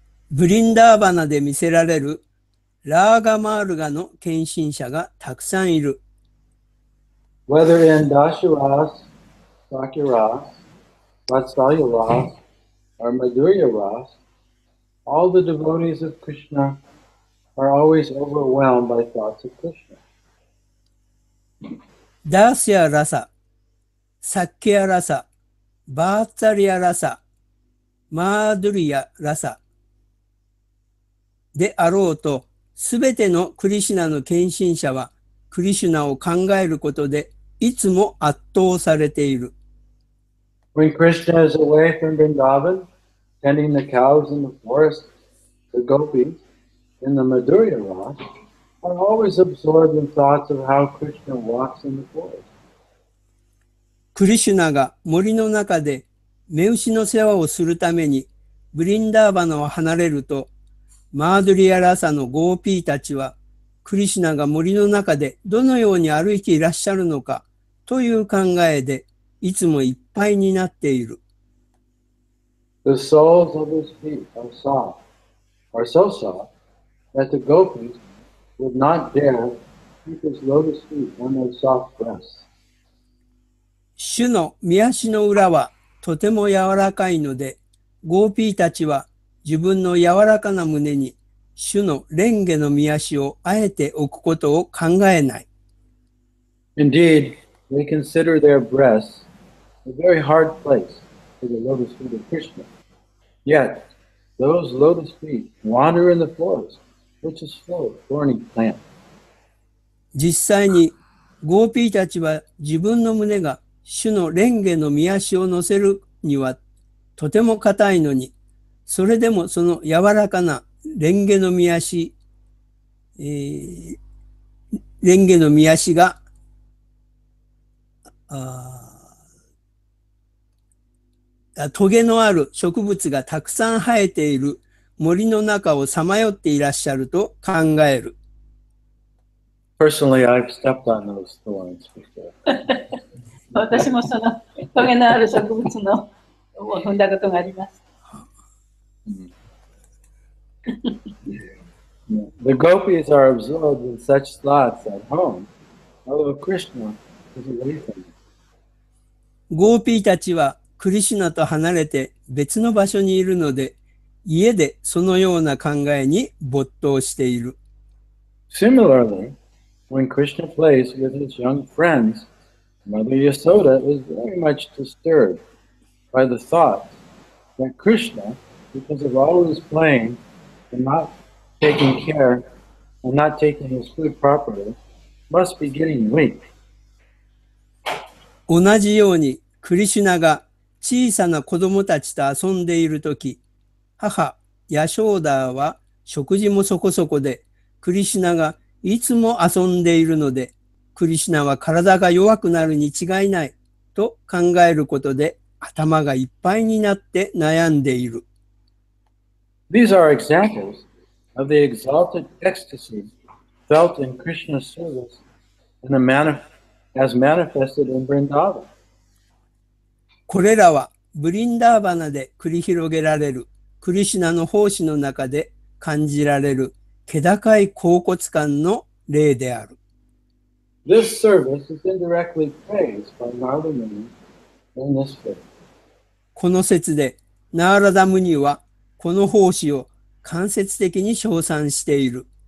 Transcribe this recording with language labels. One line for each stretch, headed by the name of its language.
Japanese: ブリンダーバナで見せられるラーガマールガの献身者がたくさんいる。
English: Whether in Dasharas, Sakyaras, Vatsalyaras, or Madhurya-ras, all the devotees of Krishna are always overwhelmed by thoughts of Krishna.
Japanese: ダースやラサ、サッケやラサ、バーツァリアラサ、マードゥリヤラサであろうと、すべてのクリシュナの献身者はクリシュナを考えることでいつも圧倒されている。
English: When Krishna is away from Vrindavan, tending the cows in the forest, the gopis in the Madhurya-ras are always absorbed in thoughts of how Krishna walks in the forest.
Japanese: クリシュナが森の中で目牛の世話をするためにブリンダーバナを離れると、マードゥリアラサのゴーピーたちはクリシュナが森の中でどのように歩いていらっしゃるのかという考えでいつもいっぱいになっている。
English: The soles of his feet are so soft that the gopis would not dare keep his lotus feet on their soft breasts.
Japanese: 主の御足の裏はとても柔らかいので、ゴーピーたちは自分の柔らかな胸に主の蓮華の御足をあえて置くことを考えない。
English: Indeed, they consider their breasts a very hard place for the lotus feet of Krishna. Yet, those lotus feet wander in the forest, which is full of thorny plants.
Japanese: 実際にゴーピーたちは自分の胸が主の蓮華の御足を乗せるにはとても硬いのに、それでもその柔らかな蓮華の御足、蓮華の御足がトゲのある植物がたくさん生えている森の中をさまよっていらっしゃると考える。
English: Personally, I've stepped on those thorns before.
Japanese: 私もそのトゲのある植物のを踏んだことがあります。
English: The gopis are absorbed in such thoughts at home, although Krishna is away from them.
Japanese: ゴーピーたちはクリシュナと離れて別の場所にいるので、家でそのような考えに没頭している。
English: Similarly, when Krishna plays with his young friends, Mother Yasoda is very much disturbed by the thought that Krishna, because of all his playing and not taking care and not taking his food properly, must be getting weak.
Japanese: 同じようにクリシュナが小さな子供たちと遊んでいるとき、母ヤショーダーは食事もそこそこで、クリシュナがいつも遊んでいるので、クリシュナは体が弱くなるに違いないと考えることで頭がいっぱいになって悩んでいる。
English: These are examples of the exalted ecstasy felt in Krishna's service as manifested in Vrindavan.
Japanese: これらはブリンダーバナで繰り広げられるクリシュナの奉仕の中で感じられる気高い恍惚感の例である。
English: This service is indirectly praised by Narada Muni in this faith.
Japanese: この説でナーラダムニはこの奉仕を間接的に称賛している。